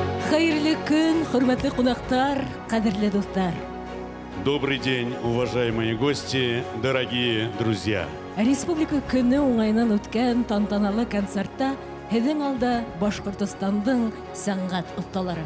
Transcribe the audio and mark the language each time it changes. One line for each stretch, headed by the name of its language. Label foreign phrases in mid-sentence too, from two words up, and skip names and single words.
Tatar: Хәерле көн, хөрмәтле кунактар, кадерле дуслар.
Russian: Добрый день, уважаемые гости, дорогие друзья.
Bashkir: Республика көне уңайнан үткән тантаналы концертта һеҙҙең алда Башҡортостандың сәнғәт оҫталары.